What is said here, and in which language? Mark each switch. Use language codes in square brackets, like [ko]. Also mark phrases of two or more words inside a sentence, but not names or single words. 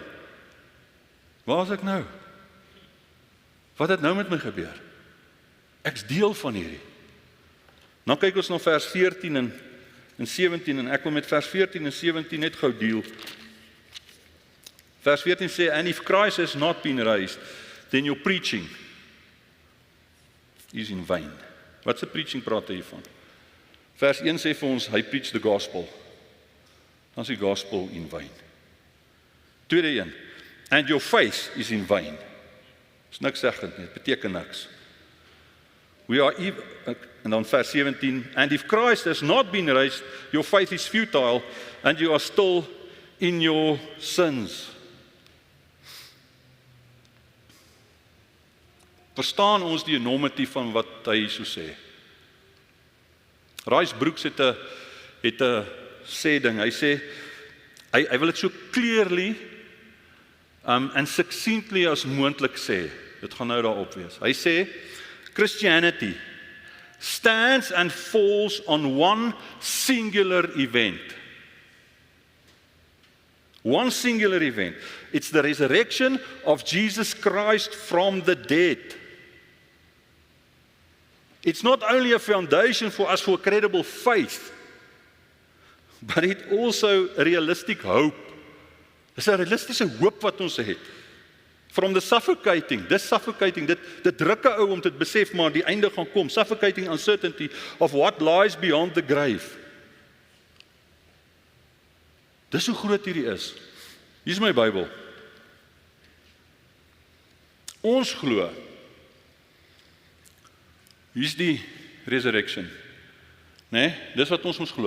[af] Waar is ek nou? Wat het nou met my gebeur? Ek's deel van hierdie. Nou kyk ons na vers 14 en 17 en ek wil met vers 14 en 17 net gou deel. Vers 14 sê, [en] and if Christ has not been raised, then your preaching is in vain. [af] Wat se preaching praat hy hiervan? Vers 1 sê vir ons, hy [en] preach the gospel. [af] Dan is die [en] gospel in vain. [af] Tweede een. [en] And your faith is in vain. [af] Is niks zeggend nie, dit beteken niks. [en] We are even, [af] en dan vers 17, [en] and if Christ has not been raised, your faith is futile, and you are still in your sins. [af] Verstaan ons die enormity van wat hy so sê? Rice Brooks het 'n sê ding, hy sê, hy wil dit so [en] clearly and succinctly as [af] moontlik sê. Dit gaan nou daarop wees. Hy sê, [en] Christianity stands and falls on one singular event. One singular event. It's the resurrection of Jesus Christ from the dead. It's not only a foundation for us for a credible faith, but it also a realistic hope. [af] Dis 'n realistiese hoop wat ons het. [en] From the suffocating, [af] dit druk 'n ou om te besef maar die einde gaan kom. [en] Suffocating uncertainty of what lies beyond the grave. [af] Dis hoe groot hierdie is. Hier is my Bybel. Ons glo. Hier is die resurrection. Nee, dis wat ons glo.